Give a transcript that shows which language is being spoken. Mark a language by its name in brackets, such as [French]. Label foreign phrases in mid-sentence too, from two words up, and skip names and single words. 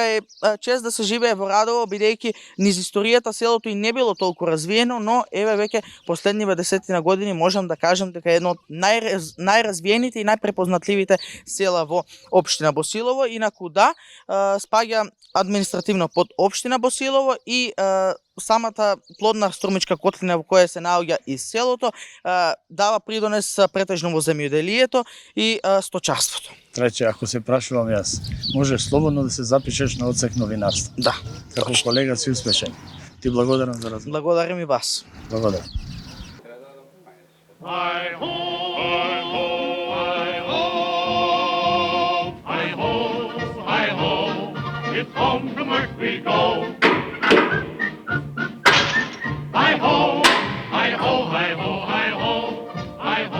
[Macedonian] е чест да се живее во Радово бидејќи низ историјата селото и не било толку развиено, но еве веќе последниве 10 години можам да кажам дека е едно од најразвиените и најпрепознатливите села во општина Босилово, инаку да, спаѓа административно под општина Босилово и самата плодна Струмичка котлина во која се наоѓа и селото дава придонес претежно во земјоделието и сточарството. Трече, ако се прашувам јас, можеш слободно да се запишеш на одсек новинарство. Да. Како колега си успешен. Ти благодарам за разговор. Благодарам и вас. Благодарам. [English] Hi ho, hi ho, hi ho, hi ho, hi ho. It's home from work we go. Hi ho, hi ho, hi ho, hi ho, hi ho.